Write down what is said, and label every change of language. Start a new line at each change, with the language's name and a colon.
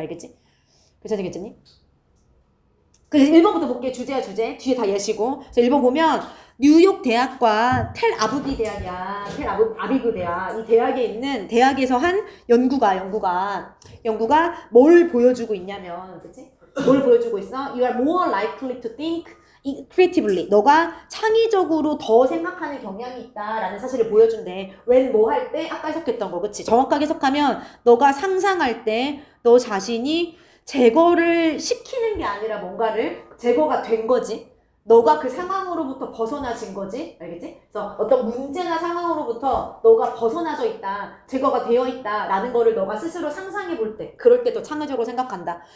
Korean: 알겠지? 괜찮겠지? 그래서 1번부터 볼게. 주제야, 주제. 뒤에 다 예시고. 그래서 1번 보면 뉴욕 대학과 텔아비브 대학이야. 텔아비브 대학. 이 대학에 있는 대학에서 한 연구가 뭘 보여주고 있냐면, 그치? 뭘 보여주고 있어?
English: You are more likely to think creatively.
Korean: 너가 창의적으로 더 생각하는 경향이 있다라는 사실을 보여준대. when 뭐 할 때? 아까 해석했던 거, 그치? 정확하게 해석하면 너가 상상할 때 너 자신이 제거를 시키는 게 아니라 뭔가를 제거가 된 거지. 너가 그 상황으로부터 벗어나진 거지. 알겠지? 그래서 어떤 문제나 상황으로부터 너가 벗어나져 있다, 제거가 되어 있다 라는 거를 너가 스스로 상상해 볼 때, 그럴 때 더 창의적으로 생각한다.